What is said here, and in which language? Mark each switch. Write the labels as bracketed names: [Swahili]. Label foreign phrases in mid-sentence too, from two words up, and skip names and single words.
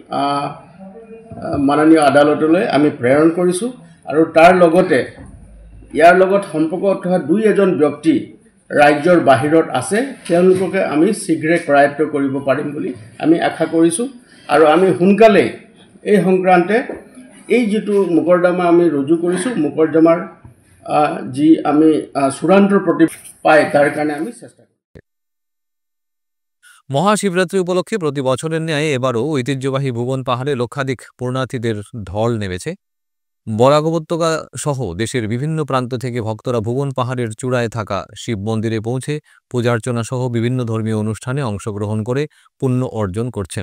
[Assamese] মাননীয় আদালতলৈ আমি প্ৰেৰণ কৰিছোঁ আৰু তাৰ লগতে ইয়াৰ লগত সম্পৰ্ক থকা এজন ব্যক্তি ৰাজ্যৰ বাহিৰত আছে তেওঁলোককে আমি শীঘ্ৰে কৰায়ত্ব কৰিব পাৰিম বুলি আমি আশা কৰিছোঁ আৰু আমি সোনকালে এই সংক্ৰান্তে এই যিটো মোকৰ্দমা আমি ৰুজু কৰিছোঁ মোকৰ্দমাৰ যি আমি চূড়ান্ত প্ৰতি পায় তাৰ কাৰণে আমি চেষ্টা কৰিম। [Bangla] মহাশিবরাত্রি উপলক্ষে প্রতি বছরের ন্যায় এবারও ঐতিহ্যবাহী ভুবন পাহাড়ে লক্ষাধিক পুণ্যার্থীদের ঢল নেমেছে। বরাক উপত্যকা সহ দেশের বিভিন্ন প্রান্ত থেকে ভক্তরা ভুবন পাহাড়ের চূড়ায় থাকা শিব মন্দিরে পৌঁছে পূজার্চনা সহ বিভিন্ন ধর্মীয় অনুষ্ঠানে অংশগ্রহণ করে পুণ্য অর্জন করছেন।